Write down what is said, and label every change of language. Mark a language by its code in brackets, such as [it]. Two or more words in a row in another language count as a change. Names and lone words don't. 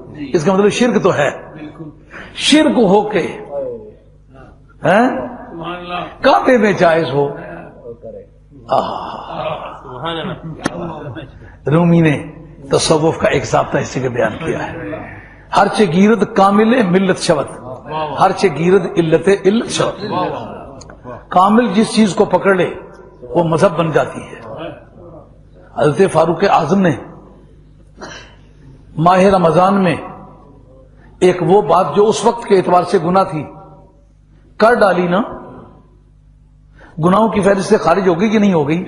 [ur] اس کا مطلب شرک تو ہے، شرک ہو کے کعبے میں جائز ہو۔ رومی نے تصوف کا ایک ضابطہ اس جگہ بیان کیا ہے، [fa] ہر چے گیرد کامل ملت شبت، ہر چے گیرد علت علت شبت۔ [ur] کامل جس چیز کو پکڑ لے وہ مذہب بن جاتی ہے۔ حضرت فاروق اعظم نے ماہ رمضان میں ایک وہ بات جو اس وقت کے اعتبار سے گناہ تھی کر ڈالی نا، گناہوں کی فہرست سے خارج ہو گئی کہ نہیں ہو گئی؟